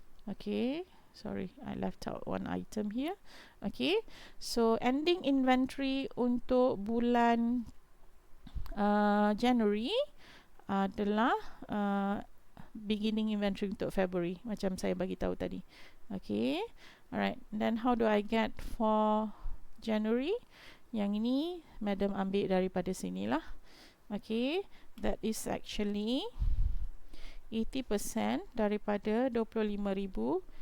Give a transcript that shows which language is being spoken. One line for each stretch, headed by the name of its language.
English: Okay, sorry, I left out one item here. Okay, so ending inventory
Malay: untuk bulan
English: January
Malay: adalah
English: beginning inventory untuk February,
Malay: macam saya bagi tahu tadi.
English: Okay, alright, then how do I get for January?
Malay: Yang ini madam ambil daripada sini lah.
English: Okay, that is actually 80%
Malay: daripada
English: 25,200.